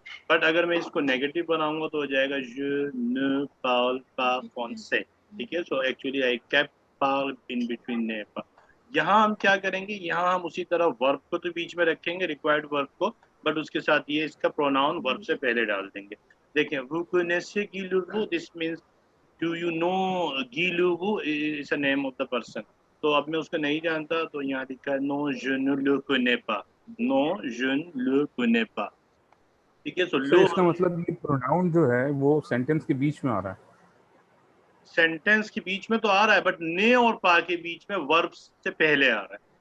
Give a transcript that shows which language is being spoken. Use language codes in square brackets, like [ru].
[hi] But अगर मैं इसको नेगेटिव बनाऊंगा तो हो जाएगा [fr] je ne parle pas français. [hi] ठीक है. So actually I kept parle in between ने पा. यहाँ हम क्या करेंगे, यहाँ हम उसी तरह वर्ब को तो बीच में रखेंगे, रिक्वायर्ड वर्ब को, बट उसके साथ ये इसका प्रोनाउन वर्ब से पहले डाल देंगे. देखें, [fr] vous connaissez [en] Guy Louvreau, this means Do you know Guy Louvreau is a name of the person. [hi] तो अब मैं उसको नहीं जानता, तो यहाँ लिखा है [fr] non je ne le connais pas. Non je ne le connais pas. [hi] ठीक है. तो इसका मतलब ये प्रोनाउन जो है वो सेंटेंस के बीच में आ रहा है. सेंटेंस के बीच में तो आ रहा है, बट ने और पा के बीच में वर्ब से पहले आ रहा है.